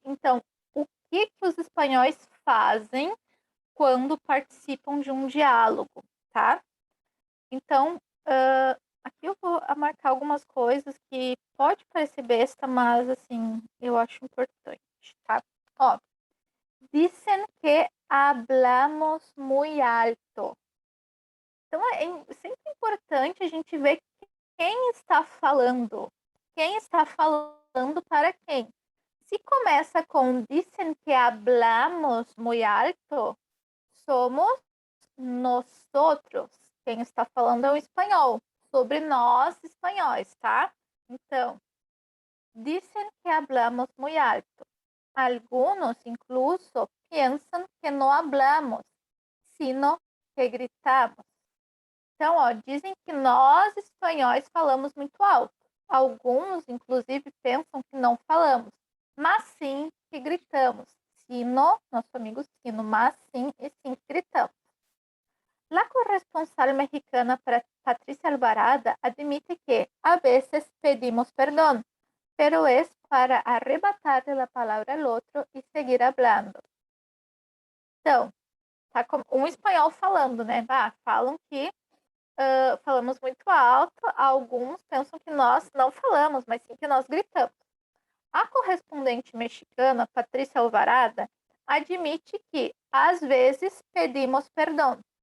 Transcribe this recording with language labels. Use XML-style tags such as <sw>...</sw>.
<pt>Então, o que os espanhóis fazem quando participam de um diálogo, tá? Então, aqui eu vou marcar algumas coisas que pode parecer besta, mas assim, eu acho importante, tá?</pt> <es>Ó, dicen que hablamos muy alto.</es> <pt>Então, é sempre importante a gente ver quem está falando. Quem está falando para quem? Se começa com</pt> <es>dicen que hablamos muy alto,</es> <pt>somos nosotros. Quem está falando é o espanhol. Sobre nós, espanhóis, tá? Então,</pt> <es>dicen que hablamos muy alto. Algunos incluso piensan que no hablamos, sino que gritamos.</es> <pt>Então, ó, dizem que nós, espanhóis, falamos muito alto. Alguns, inclusive, pensam que não falamos, mas sim que gritamos. Sino, nosso amigo Sino, mas sim e sim que gritamos.</pt> <es>La corresponsal mexicana Patricia Alvarada admite que a veces pedimos perdón, pero es para arrebatarle la palabra al otro y seguir hablando.</es> <pt>Então, tá um espanhol falando, né? Falam que falamos muito alto, alguns pensam que nós não falamos, mas sim que nós gritamos. A correspondente mexicana, Patrícia Alvarada, admite que, às vezes, pedimos perdão.</pt>